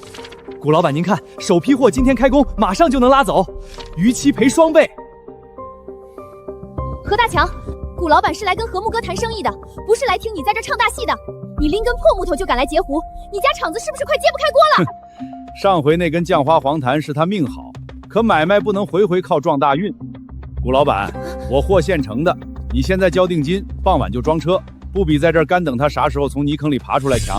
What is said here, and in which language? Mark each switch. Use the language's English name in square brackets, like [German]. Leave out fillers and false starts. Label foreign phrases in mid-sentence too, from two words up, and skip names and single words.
[Chinese] 谷老板，您看，首批货今天開工，馬上就能拉走，逾期賠雙倍。何大強，谷老板是來跟和睦哥談生意的，不是來聽你在這唱大戲的。你拎根破木頭就敢來截胡，你家廠子是不是快揭不開鍋了？上回那根醬花黃檀是他命好，可買賣不能回回靠撞大運。谷老板，我貨現成的，你現在交定金，傍晚就裝車，不比在這兒乾等他啥時候從泥坑裡爬出來強。